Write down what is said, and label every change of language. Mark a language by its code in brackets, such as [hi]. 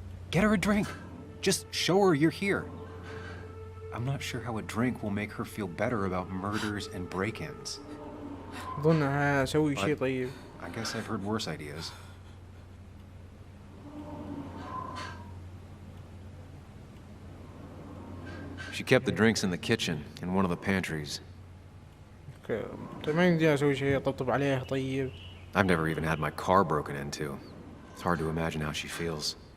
[en] Get her a drink. Just show her you're here. I'm not sure how a drink will make her feel better about murders and break-ins. [ar] اظن اسوي شيء طيب. [en] I guess I've heard worse ideas. She kept the drinks in the kitchen, in one of the pantries. [ar] اوكي طيب ما يمديني اسوي شيء اطبطب عليها طيب. [en] I've never even had my car broken into. It's hard to imagine how she feels.